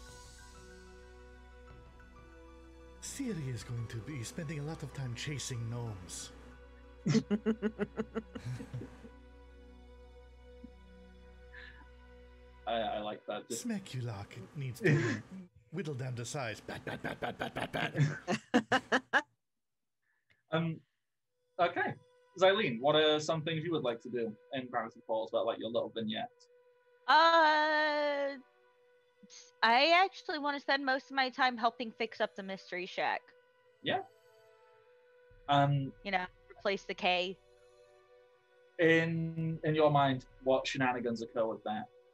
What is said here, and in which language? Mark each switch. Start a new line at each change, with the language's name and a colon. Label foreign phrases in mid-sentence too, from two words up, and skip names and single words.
English: Siri is going to be spending a lot of time chasing gnomes. I like that. Just... Smaculock needs to whittled down to size. Bat, bat, bat, bat, bat, bat, bat. Okay. Xylene, what are some things you would like to do in Gravity Falls about like your little vignette? I actually want to spend most of my time helping fix up the mystery shack. Yeah. Replace the K. In your mind, what shenanigans occur with that?